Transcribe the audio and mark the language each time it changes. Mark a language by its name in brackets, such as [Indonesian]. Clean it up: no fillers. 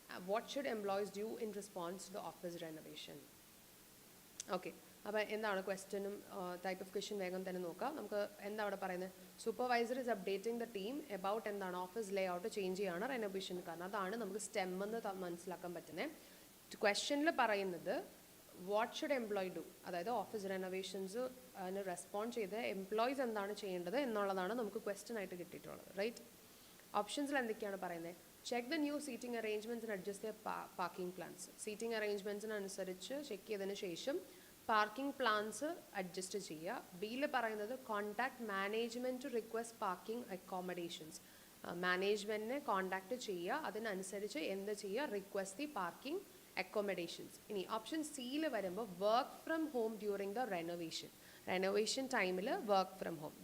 [English] What should employees do in response to the office renovation? [Malayalam] Okay, അപ്പോൾ എന്താണ് ക്വസ്റ്റ്യനും type of question വേഗം തന്നെ നോക്കാം. നമുക്ക് എന്താ അവിടെ പറയുന്നത്? [English] supervisor is updating the team about [Malayalam] എന്താണ് ഓഫീസ് ലേ ഔട്ട് ചേഞ്ച് ചെയ്യാണ് റെനോവേഷൻ കാരണം. അതാണ് നമുക്ക് സ്റ്റെം എന്ന് മനസ്സിലാക്കാൻ പറ്റുന്നത്. ക്വസ്റ്റ്യനിൽ പറയുന്നത് [English] what should employee do, [Malayalam] അതായത് ഓഫീസ് റെനോവേഷൻസ് അതിന് റെസ്പോണ്ട് ചെയ്ത് എംപ്ലോയീസ് എന്താണ് ചെയ്യേണ്ടത് എന്നുള്ളതാണ് നമുക്ക് ക്വസ്റ്റ്യൻ ആയിട്ട് കിട്ടിയിട്ടുള്ളത്. റൈറ്റ്. ഓപ്ഷൻസിൽ എന്തൊക്കെയാണ് പറയുന്നത്? [English] Check the new seating arrangements and adjust their parking plans. [Malayalam] Seating arrangements അനുസരിച്ച് ചെക്ക് ചെയ്തതിന് ശേഷം പാർക്കിംഗ് പ്ലാൻസ് അഡ്ജസ്റ്റ് ചെയ്യുക. ബിയിൽ പറയുന്നത് [English] Contact management to request parking accommodations. [Malayalam] മാനേജ്മെൻറ്റിനെ contact ചെയ്യുക, അതിനനുസരിച്ച് എന്ത് ചെയ്യുക? [English] Request the parking accommodations. [Malayalam] ഇനി ഓപ്ഷൻ സിയിൽ വരുമ്പോൾ [English] Work from home during the renovation ടൈമിൽ work from home.